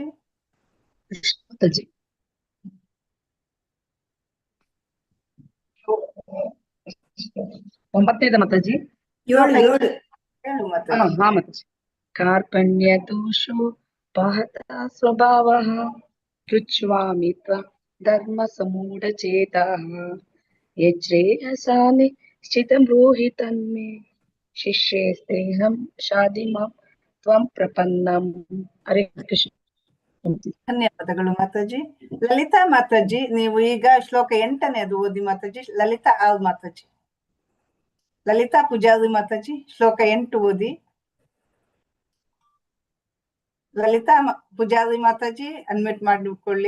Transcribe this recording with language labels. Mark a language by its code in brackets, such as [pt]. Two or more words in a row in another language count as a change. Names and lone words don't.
[kn] ಮಾತಾಜಿ ಒಂಬತ್ತನೇದ ಮಾತಾಜಿ. 7 [sa] ಮಾತಾಜಿ. ಕಾರ್ಪಣ್ಯ ದೋಷೋ ಪಹತ ಸ್ವಭಾವಃ ಪೃಚ್ಛ್ವಾಮಿ ತ್ವಂ ಧರ್ಮ ಸಮೂಢ ಚೇತಃ ಯಚ್ರೇಯಸಾನಿ ಸ್ಥಿತಂ ಬ್ರೂಹಿ ತನ್ಮೇ ಶಿಷ್ಯೇಸ್ತೇಹಂ ಶಾದಿಮಾಂ ತ್ವಂ ಪ್ರಪನ್ನಂ. [kn] ಹರೇ ಕೃಷ್ಣ. ಧನ್ಯವಾದಗಳು ಮಾತಾಜಿ. ಲಲಿತಾ ಮಾತಾಜಿ ನೀವು ಈಗ ಶ್ಲೋಕ 8ನೇದು ಓದಿ ಮಾತಾಜಿ. ಲಲಿತಾ ಮಾತಾಜಿ. ಲಲಿತಾ ಪೂಜಾರಿ ಮಾತಾಜಿ ಶ್ಲೋಕ 8 ಓದಿ. ಲಲಿತಾ ಪೂಜಾರಿ ಮಾತಾಜಿ ಅನ್ಮ್ಯೂಟ್ ಮಾಡಿಕೊಳ್ಳಿ.